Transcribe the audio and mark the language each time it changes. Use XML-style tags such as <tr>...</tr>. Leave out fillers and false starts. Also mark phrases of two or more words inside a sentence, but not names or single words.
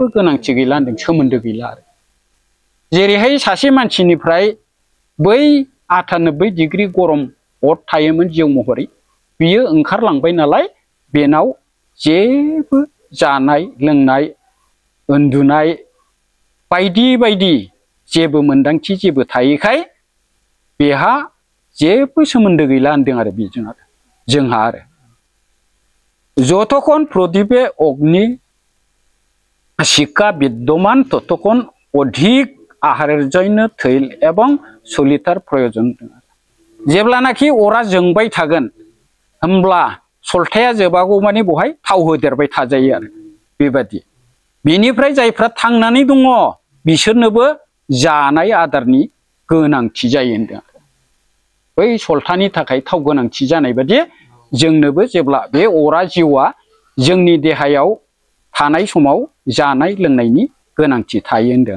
<brx>गोनांथि गैला होनदों सोमोन्दो गैला आरो जेरैहाय सासे मानसिनिफ्राय बै 98 डिग्री गरम अर थायोमोन जिउ महरै बियो ओंखारलांबाय नालाय बेनाव जेबो जानाय लोंनाय उन्दुनाय बायदि बायदि जेबो मोनदांथि जेबो थायैखाय बेहा जेबो सोमोन्दो गैला होनदों आरो बेजों आरो जोंहा आरो</brx> <bn>যতক্ষণ প্রদীপে অগ্নি শিখা বিদ্যমান ততক্ষণ অধিক আহারের জন্য তৈল এবং সলিতার প্রয়োজন</bn> <brx>जेब्लानाखि अरा जोंबाय थागोन होमब्ला सलथाया जोबागौ मानि बहाय थाव होदेरबाय थाजायो आरो बेबादि बिनिफ्राय जायफ्रा थांनानै दङ बिसोरनोबो जानाय आदारनि गोनांथि जायो होनदों बै सलथानि थाखाय थाव गोनांथि जानाय बादि जोंनोबो जेब्ला बे अरा जिउआ जोंनि देहायाव थानाय समाव जानाय लोंनायनि गोनांथि थायो होनदों।</brx>